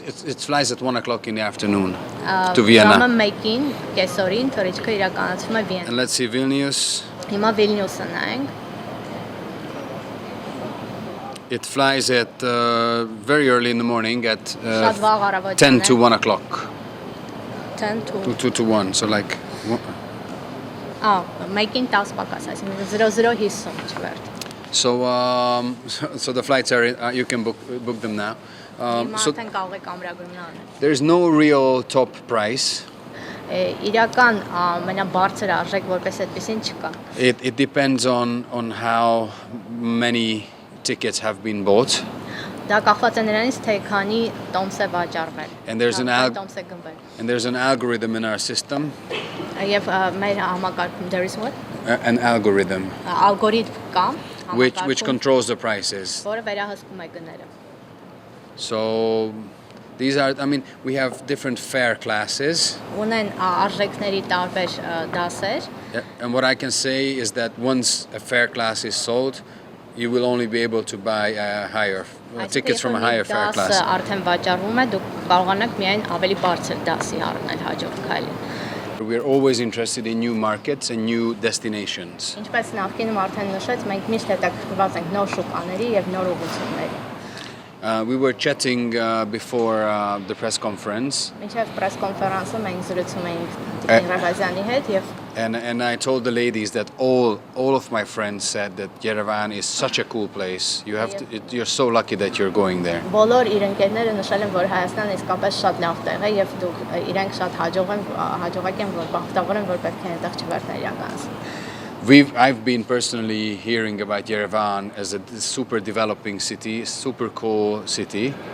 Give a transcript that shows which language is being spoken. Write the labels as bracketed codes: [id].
[en] It flies at 1:00 in the afternoon to Vienna. [hy] Ժամը 1-ին կեսօրին թռիչքը իրականացվում է Վիեննա։ [en] And let's see Vilnius. [hy] Հիմա Վիլնյուսը նայենք։ [en] It flies at very early in the morning at [hy] Շատ վաղ առավոտյան [en] 10 [hy] է։ [en] to 1 o'clock. 10 to 2 to 1. So like. [hy] 1-ին 10 պակաս, այսինքն 00:50 չվերթ։ [en] So the flights are you can book them now. [hy] Հիմա [en] So [hy] արդեն կարող եք ամրագրումն անել։ [en] there's no real top price. [hy] Իրական ամենաբարձր արժեք որպես այդպեսին չկա։ [en] It depends on how many tickets have been bought. [hy] Դա կախված է նրանից, թե քանի տոմս է վաճառվել։ [en] And there's an [hy] տոմս է գնվել։ [en] And there's an algorithm in our system. [hy] Եվ մեր համակարգում [en] there is what? An algorithm [hy] Ալգորիթմ կա, [en] which controls the prices. [hy] որը վերահսկում է գները։ [en] So these are, I mean, we have different fare classes. [hy] Ունեն արժեքների տարբեր դասեր։ [en] And what I can say is that once a fare class is sold, you will only be able to buy tickets from a higher fare class. [hy] Արդեն վաճառվում է, դուք կարողանաք միայն ավելի բարձր դասի առնել հաջորդ քայլին։ [en] We're always interested in new markets and new destinations. [hy] Ինչպես նախկինում արդեն նշեց, մենք միշտ հետաքրքրված ենք նոր շուկաների եւ նոր ուղղությունների։ [en] We were chatting before the press conference. [hy] Մինչև press conference-ը մենք զրուցում էինք Տիկին Ռավազյանի հետ եւ [en] And I told the ladies that all of my friends said that Yerevan is such a cool place. You're so lucky that you're going there. [hy] Բոլոր իր ընկերները նշել են, որ Հայաստանը իսկապես շատ լավ տեղ է եւ դուք իրենք շատ հաջողակ են, որ բախտավոր են, որ պետք է այնտեղ չվերթներ իրականացնեն։ [en] I've been personally hearing about Yerevan as a super developing city, super cool city.